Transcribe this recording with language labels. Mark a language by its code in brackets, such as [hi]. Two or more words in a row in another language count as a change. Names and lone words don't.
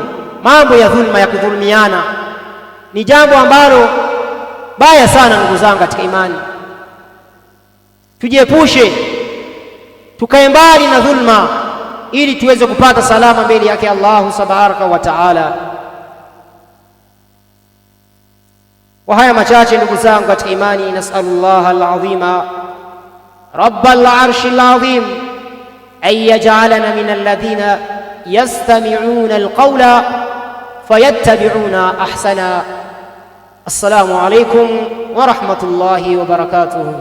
[sw] Mambo ya dhulma, ya kudhulumiana, ni jambo ambalo baya sana ndugu zangu katika imani. Tujiepushe, tukae mbali na dhulma ili tuweze kupata salama mbele yake [ar] الله تبارك وتعالى. [sw] Wa haya machache ndugu zangu katika imani, [ar] نسأل الله العظيم رب العرش العظيم أن يجعلنا من الذين يستمعون القول فيتبعون أحسنه. السلام عليكم ورحمة الله وبركاته.